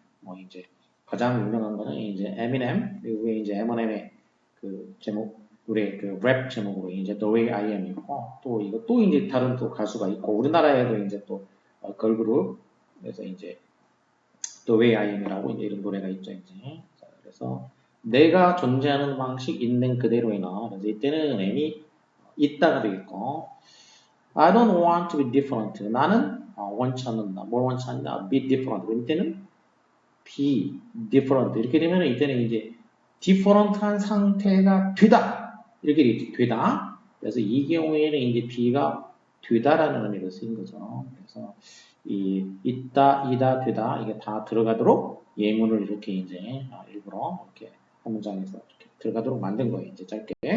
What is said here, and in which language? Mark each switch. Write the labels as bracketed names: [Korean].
[Korean] 뭐 이제 가장 유명한 거는 이제 에미넴, 그리고 이제 M&M의 그 제목, 노래 그 랩 제목으로 이제 The Way I Am이고, 또 이거 또 이제 다른 또 가수가 있고, 우리나라에도 이제 또 걸그룹, 그래서 이제 The Way I Am이라고 이제 이런 노래가 있죠, 이제. 자, 그래서 내가 존재하는 방식 있는 그대로의 나. 그래서 이때는 M이 있다가 되겠고, [English] I don't want to be different. [Korean] 나는 원치 않는다. 뭘 원치 않는다? Be different. 이때는 be different 이렇게 되면 이때는 이제 different한 상태가 되다. 이렇게 되겠지. 되다. 그래서 이 경우에는 이제 be가 되다라는 의미로 쓰인 거죠. 그래서 이 있다, 이다, 되다 이게 다 들어가도록 예문을 이렇게 이제 일부러 이렇게 한 문장에서 이렇게 들어가도록 만든 거예요. 이제 짧게.